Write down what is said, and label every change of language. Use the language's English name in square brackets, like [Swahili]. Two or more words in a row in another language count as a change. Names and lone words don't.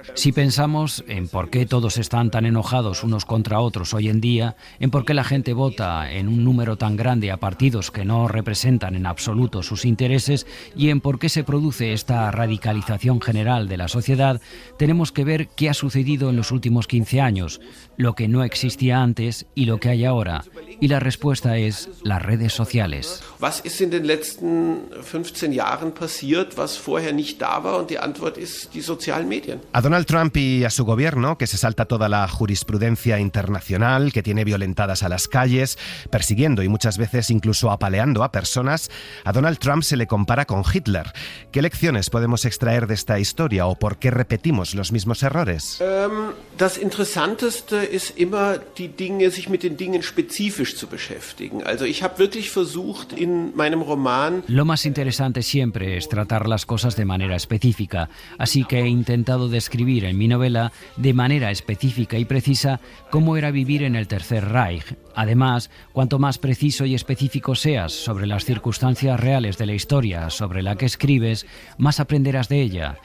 [Spanish] Si pensamos en por qué todos están tan enojados unos contra otros hoy en día, en por qué la gente vota en un número tan grande a partidos que no representan en absoluto sus intereses y en por qué se produce esta radicalización general de la sociedad, tenemos que ver qué ha sucedido en los últimos 15 años, lo que no existía antes y lo que hay ahora. Y la respuesta es las redes sociales. [German] Was ist in den letzten 15 Jahren passiert, was vorher nicht da war? Und die Antwort ist die sozialen Medien. [Spanish] A Donald Trump y a su gobierno, que se salta toda la jurisprudencia internacional, que tiene violentadas a las calles, persiguiendo y muchas veces incluso apaleando a personas, a Donald Trump se le compara con Hitler. ¿Qué lecciones podemos extraer de esta historia o por qué repetimos los mismos errores? [German] Das Interessanteste ist immer, sich mit den Dingen spezifisch zu beschäftigen. Also ich habe wirklich versucht in meinem Roman... [Spanish] Lo más interesante siempre es tratar las cosas de manera específica, así que he intentado describir en mi novela de manera específica y precisa cómo era vivir en el Tercer Reich. Además, cuanto más preciso y específico seas sobre las circunstancias reales de la historia sobre la que escribes, más aprenderás de ella.